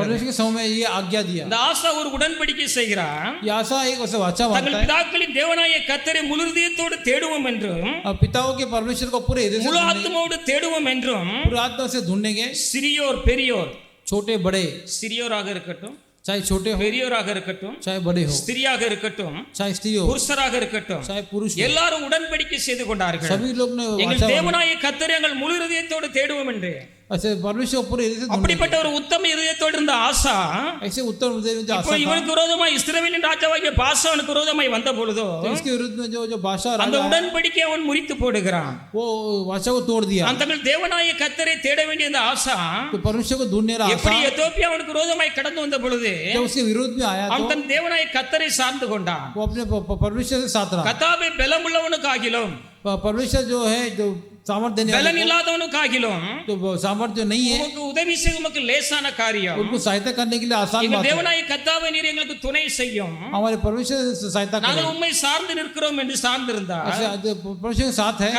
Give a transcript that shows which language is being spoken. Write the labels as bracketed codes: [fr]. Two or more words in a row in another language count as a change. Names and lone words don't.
[hi] परमेश्वर के समय ये आज्ञा दिया. [ta] இந்த ஆசா ஒரு உடன்படிக்கை செய்கிறான். [hi] ये आशा एक वैसे वाचा [ta] தங்கள் [hi] बांधता है. [ta] பிதாக்களின் தேவனாய கர்த்தரை முழு இதயத்தோடு தேடுவோம் என்றும் [hi] पिताओं के परमेश्वर को पूरे हृदय से [ta] முழு ஆத்மாவோடு தேடுவோம் என்றும் [hi] पूरे आत्मा से ढूंढेंगे. [ta] சிறியோர் பெரியோர், [hi] छोटे बड़े, [ta] சிறியோராக இருக்கட்டும், [hi] चाहे छोटे हो [ta] பெரியோராக இருக்கட்டும், [hi] चाहे बड़े हो, [ta] ஸ்திரியாக இருக்கட்டும், [hi] चाहे स्त्री हो, [ta] புருஷராக இருக்கட்டும், [hi] चाहे पुरुष हो, [ta] எல்லாரும் உடன்படிக்கை செய்து கொண்டார்கள். [hi] सभी लोग ने [ta] எங்கள் [hi] वाचा [ta] தேவனாய கர்த்தரை எங்கள் முழு இதயத்தோடு தேடுவோம் என்று. [hi] ऐसे परमेश्वर पूरे हृदय से ढूंढेंगे. [ta] அப்படிப்பட்ட ஒரு உத்தம இதயத்தோடு இருந்த ஆசா [hi] ऐसे उत्तम हृदय में जो [ta] இப்போ [hi] आशा था, [ta] இவனுக்கு விரோதமாய் இஸ்ரவேலின் ராஜாவாகிய பாசானுக்கு விரோதமாய் வந்த பொழுதோ [hi] तो इसके विरुद्ध में जो भाषा [ta] அந்த [hi] राजा है, [ta] உடன்படிக்கை அவன் முறித்து போடுகிறான். [hi] वो वाचा को तोड़ दिया. [ta] அந்த தங்கள் தேவனாய கர்த்தரை தேட வேண்டிய அந்த ஆசா [hi] तो परमेश्वर को ढूंढने रहा [ta] எப்படி [hi] आशा [ta] எதோப்பியா அவனுக்கு விரோதமாய் கடந்து வந்த பொழுது [hi] जब उसके विरोध में आया [ta] அவன் [hi] तो [ta] தன் தேவனாய கர்த்தரை சார்ந்து கொண்டான். [hi] वो अपने परमेश्वर से साथ रहा. [ta] கர்த்தாவே பலமுள்ளவனுக்காகிலும் [hi] परमेश्वर जो है जो सामर्थ्य देने वाला [ta] பலன் இல்லாதவனுக்காகிலும் [hi] तो सामर्थ्य नहीं है, [ta] உமக்கு உதவி செய்ய உமக்கு லேசான காரியம். [hi] उनको सहायता करने के लिए आसान [ta] எங்கள் [hi] बात है. [ta] தேவனாய கர்த்தாவே நீர் எங்களுக்கு துணை செய்யும், [hi] हमारे परमेश्वर से सहायता करें. [ta] நாங்கள் உம்மை சார்ந்து நிற்கிறோம் என்று சார்ந்திருந்தார். [hi] ऐसे जो परमेश्वर के साथ है,